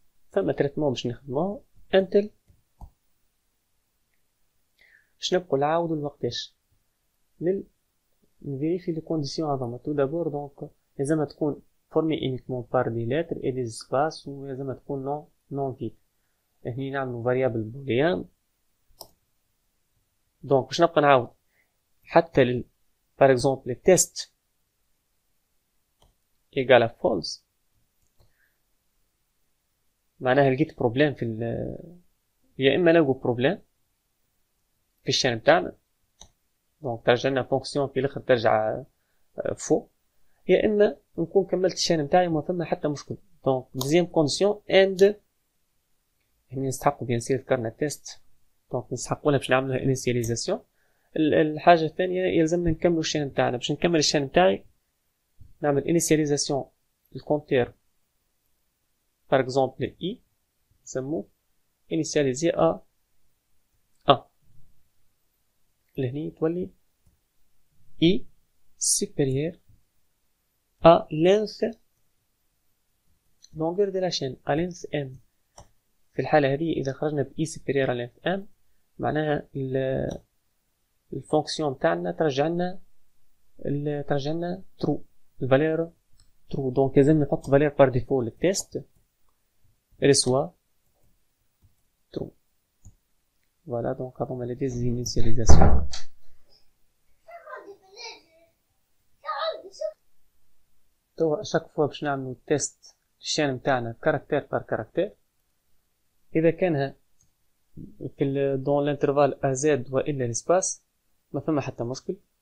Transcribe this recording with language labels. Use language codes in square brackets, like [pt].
[ar] فما تريتمون باش نخدموه until باش نبقو نعاودو الوقتاش نفيريفي لي كونديسيون افون. [fr] tout d'abord donc [ar] لازمها تكون [fr] formé uniquement par des lettres et des espaces، [ar] ولازمها تكون [fr] non vide. [ar] هني نعملو variable boolean. donc باش نبقى نعاود حتى [fr] par exemple le test égale à false، [ar] معناها لقيت بروبليم في يا اما نلقو بروبليم في الشان بتاعنا donc ترجع لنا فونكسيون في الاخر ترجع فوق، يا اما نكون كملت الشان بتاعي وما فما حتى مشكل. [fr] donc deuxième condition [ar] and هنا نستحقوا بيان سير ذكرنا تيست، donc نستحقوا لها باش نعملوا initialisation. الحاجه الثانيه يلزمنا نكملوا الشان بتاعنا. باش نكمل الشان بتاعي نعمل initialisation الكونتير [fr] par exemple [ar] i نسموه [fr] initialisé à 1 [ar] لهني تولي [fr] I supérieur à length longueur de la chaîne à length M. [ar] في الحالة هذه إذا خرجنا ب [fr] I supérieur à length M [ar] معناها الفونكسيون تاعنا ترجعنا true الفالير true. دونك لازم نحط فالير [fr] par défaut [ar] للتيست reçoit true. [fr] Voilà, donc [ar] هذوما [fr] les désinitialisations. [ar] توا [fr] chaque fois [ar] باش نعملو تيست الشان متاعنا كاركتير بار كاركتير. إذا كانها في [fr] dans l'intervalle [ar] AZ وإلا l'espace ما فما حتى مشكل.